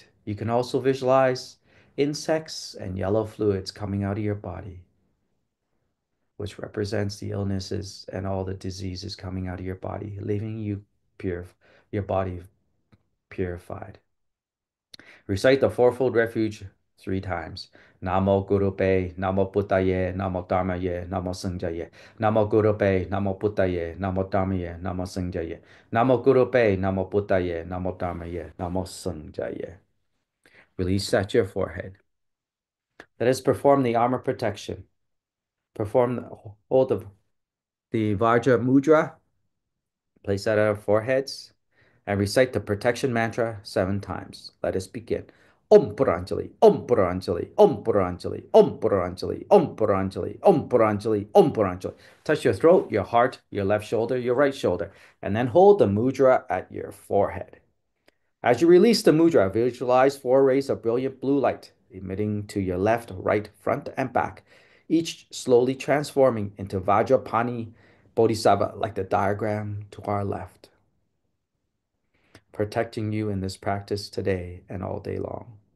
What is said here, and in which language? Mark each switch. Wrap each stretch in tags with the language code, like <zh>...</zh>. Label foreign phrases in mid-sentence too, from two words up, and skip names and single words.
<en>You can also visualize insects and yellow fluids coming out of your body, which represents the illnesses and all the diseases coming out of your body, leaving you your body purified. Recite the fourfold refuge 3 times.</en> <sa>Namo Guru Pe, Namo Buddhaye, Namo Dharmaye, Namo Sanghaye. Namo Guru Pe, Namo Buddhaye, Namo Dharmaye, Namo Sanghaye. Namo Guru Pe, Namo Buddhaye, Namo Dharmaye, Namo Sanghaye.</sa> <en>Release at your forehead. Let us perform the armor protection. Hold of the</en> <sa>Vajra Mudra.</sa> <en>Place that at our foreheads and recite the protection mantra 7 times. Let us begin.</en> <sa>Om Puranjali, Om Puranjali, Om Puranjali, Om Puranjali, Om Puranjali, Om Puranjali, Om Puranjali.</sa> <en>Touch your throat, your heart, your left shoulder, your right shoulder, and then hold the mudra at your forehead. As you release the mudra, visualize 4 rays of brilliant blue light emitting to your left, right, front, and back, each slowly transforming into Vajrapani Bodhisattva like the diagram to our left, protecting you in this practice today and all day long.</en>